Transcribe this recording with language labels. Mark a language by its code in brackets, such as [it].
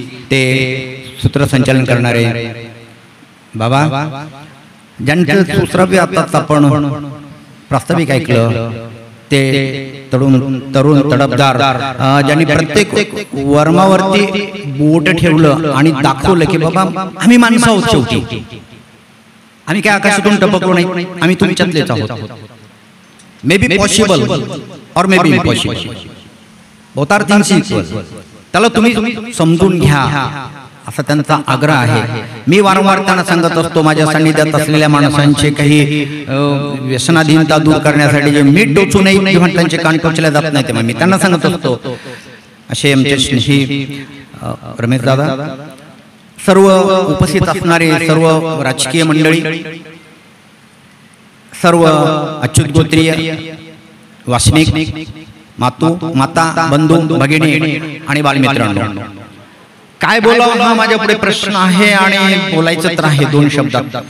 [mr] ते सूत्रसंचालन करणारे बाबा ज्यांचं सूत्रावी आताच आपण प्रास्ताविक ऐकलं, ते तरुण तडफदार ज्यांनी प्रत्येक वर्मावरती बोट ठेवलं आणि दाखवलं की बाबा आम्ही माणसं आहोत, शेवटी आम्ही काय आकाशातून टपकलो नाही, आम्ही तुमच्यातलेच आहोत. [en] May be possible or may be impossible, both are things equal. [mr] त्याला तुम्ही समजून घ्या असा त्यांचा आग्रह आहे. मी वारंवार त्यांना सांगत असतो, माझ्या सान्निध्यात असलेल्या माणसांचे काही व्यसनाधीनता दूर करण्यासाठी जे मीठ टोचू नये किंवा त्यांचे कान टोचल्या जात नाही, तेव्हा मी त्यांना सांगत असतो. असे आमचे स्नेही रमेश दादा, सर्व उपस्थित असणारे सर्व राजकीय मंडळी, सर्व अच्युत गोत्रीय वासनिक, माता, बंधू, भगिनी आणि बालमित्रांनो, काय बोलावं हा माझ्या पुढे प्रश्न आहे आणि बोलायचं तर आहे दोन शब्दात.